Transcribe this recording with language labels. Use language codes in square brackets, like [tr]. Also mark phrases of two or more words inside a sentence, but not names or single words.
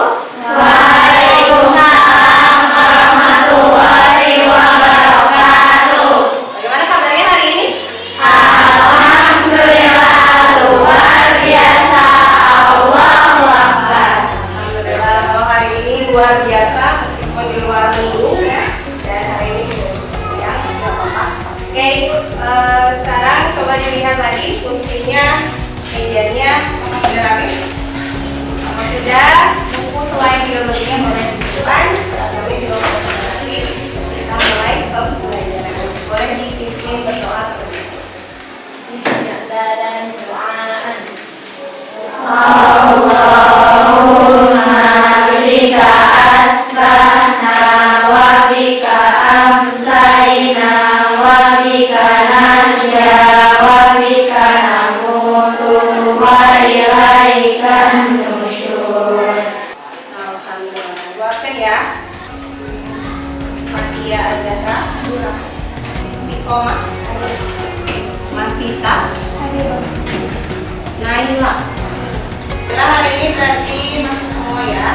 [ar] وعليكم السلام ورحمة الله وبركاته. [id] Bagaimana kabarnya hari ini? Alhamdulillah luar biasa. [ar] الله أكبر. [id] Alhamdulillah kalau hari ini luar biasa meskipun di luar minggu ya. Dan hari ini sudah cukup siang, tidak apa-apa. Oke, sekarang coba dilihat lagi fungsinya mejanya. Apa sudah rapi? Apa sudah? Buku selain biologinya boleh disimpan, seragamnya juga boleh rapi. Kita mulai pembelajaran. Boleh dipimpin berdoa terlebih Dan doaan. [ar] اللهم بك أصبحنا وبك أمسينا وبك نحيا وبك نموت وإليك النشور. [id] Alhamdulillah. Dua absen ya. Fatia Azhara, Istiqomah, Masita, Naila. Setelah hari ini berarti masuk semua ya.